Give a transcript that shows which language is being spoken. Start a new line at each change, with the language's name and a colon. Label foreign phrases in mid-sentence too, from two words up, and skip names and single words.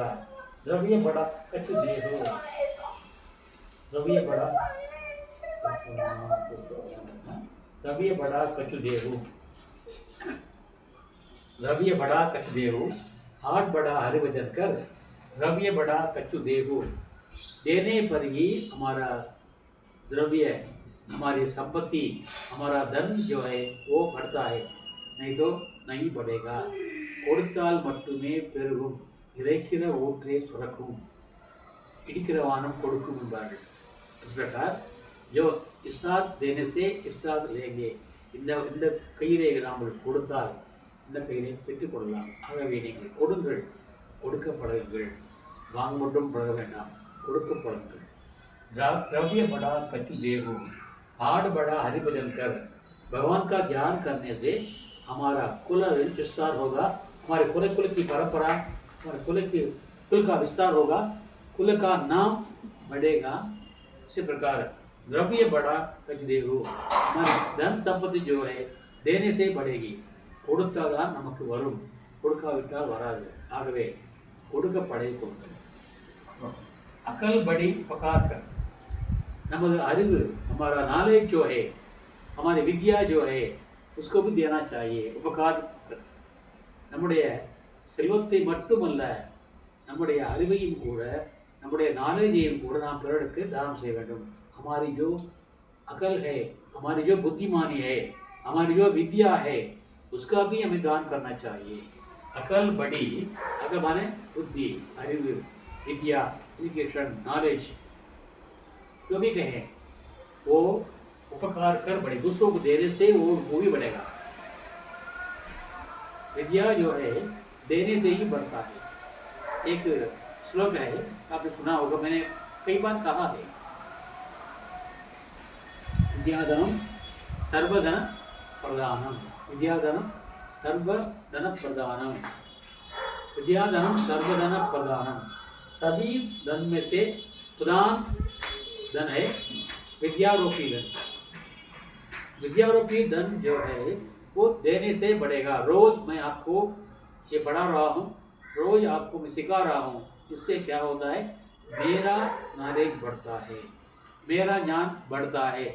Hindi: द्रव्य बड़ा कछु देहु, द्रव्य बड़ा कछु देहु, द्रव्य बड़ा कछु देहु, आठ बड़ा हरि भजन कर, द्रव्य बड़ा कछु देहु। देने पर ही हमारा द्रव्य, हमारी संपत्ति, हमारा धन जो है वो बढ़ता है, नहीं तो नहीं बढ़ेगा।
Tamil: கொடுத்தால் மட்டுமே பெருகும், இறைக்கிற ஊற்றே சுரக்கும், இடிக்கிற வானம் கொடுக்கும் என்பார்கள்।
Hindi: इस प्रकार जो इस साथ देने से इस साथ लेंगे,
Tamil: இந்த கையிலே நாம் கொடுத்தால் இந்த கையிலே பெற்றுக்கொள்ளலாம்। ஆகவே நீங்கள் கொடுங்கள், கொடுக்கப்படுங்கள், வாங்க மட்டும் பழக வேண்டாம், கொடுக்கப்படுங்கள்।
Hindi: द्रव्य बड़ा कछु देहु, आठ बड़ा हरि भजन कर, भगवान का ध्यान करने से हमारा कुल विस्तार होगा, हमारे कुल की परंपरा, हमारे कुल का विस्तार होगा, कुल का नाम बढ़ेगा। इसी प्रकार द्रव्य बड़ा कछु देहु, हमारी धन संपत्ति जो है देने से बढ़ेगी,
Tamil: கொடுத்தாதான் நமக்கு வரும், கொடுக்காவிட்டால் வராது। ஆகவே கொடுக்கப்படை கொடுங்கள்।
Hindi: अकल बड़ी पकार कर, नमद அறிவு, हमारा नॉलेज जो है, हमारी विद्या जो है उसको भी देना चाहिए, उपकार कर।
Tamil: நம்முடைய செல்வத்தை மட்டுமல்ல, நம்முடைய அறிவையும் கூட, நம்முடைய நாலேஜையும் கூட நாம் பிறருக்கு தானம் செய்ய வேண்டும்।
Hindi: हमारी जो अकल है, हमारी जो बुद्धिमानी है, हमारी जो विद्या है उसका भी हमें दान करना चाहिए। अकल बड़ी, अकल माने बुद्धि, அறிவு, विद्या, एजुकेशन, नॉलेज, जो भी कहें वो उपकार कर बढ़े, दूसरों को देने से वो भी बढ़ेगा। विद्या जो है देने से ही बढ़ता है। एक श्लोक है, आपने सुना होगा, मैंने कई बार कहा है,
Sanskrit: विद्याधनम सर्वधन प्रधानम, विद्याधनम सर्वधन प्रधानम, विद्याधनम सर्वधन प्रधानम।
Hindi: सभी धन में से प्रधान धन है विद्यारोपी धन। विद्यारोपी धन जो है वो देने से बढ़ेगा। रोज मैं आपको ये पढ़ा रहा हूँ, रोज आपको मैं सिखा रहा हूँ, इससे क्या होता है, मेरा नॉलेज बढ़ता है, मेरा ज्ञान बढ़ता है।